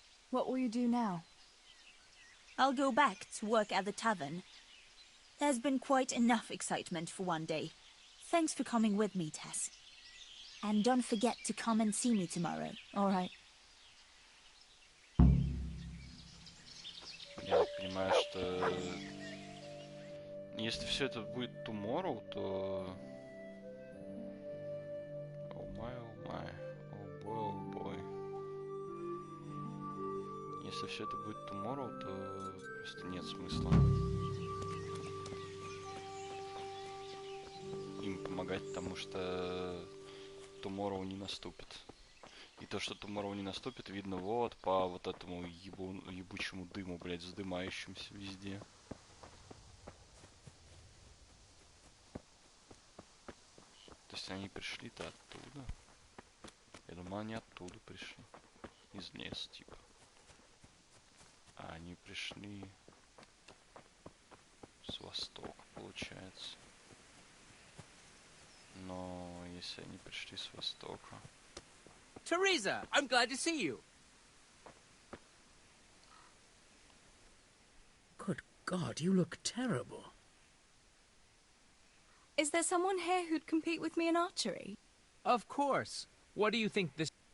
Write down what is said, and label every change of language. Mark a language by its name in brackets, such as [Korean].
[English] What will you do now? I'll go back to work at the tavern. There's been quite enough excitement for one day. Thanks for coming with me, Tess. And don't forget to come and see me tomorrow. All right. [Russian] Я так понимаю, что если все это будет tomorrow, то... [English] Oh my, oh boy, oh boy. [Russian] Если все это будет tomorrow, то просто нет смысла им помогать, потому что tomorrow не наступит. И то, что tomorrow не наступит, видно вот по вот этому ебучему дыму, блядь, вздымающемуся везде. То есть они пришли-то оттуда. Я думаю, они оттуда пришли. Из леса, типа. А они пришли с востока, получается. Но если они пришли с востока... [English] Teresa, I'm glad to see you. Good God, you look terrible. Is there someone here who'd compete with me in archery? Of course. What do you think this...